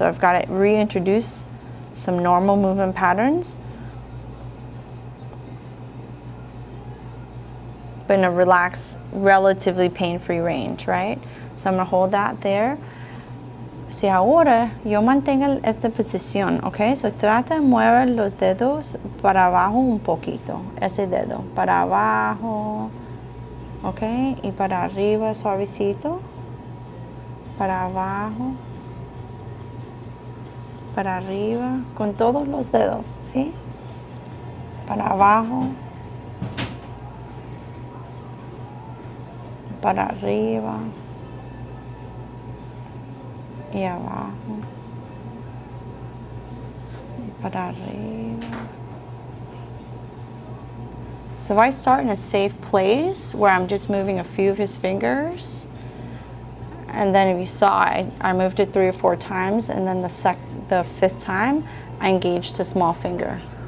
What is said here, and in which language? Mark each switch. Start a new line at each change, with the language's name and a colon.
English: So I've got to reintroduce some normal movement patterns, but in a relaxed, relatively pain-free range, right? So I'm gonna hold that there.
Spanish: Si ahora yo mantengo esta posición, ¿ok? So trata de mover los dedos para abajo un poquito, ese dedo, para abajo, ¿ok? Y para arriba suavecito, para abajo, para arriba, con todos los dedos, ¿sí? para abajo, para arriba y abajo, para arriba.
English: So if I start in a safe place where I'm just moving a few of his fingers, and then if you saw, I moved it 3 or 4 times, and then the 5th time, I engaged a small finger.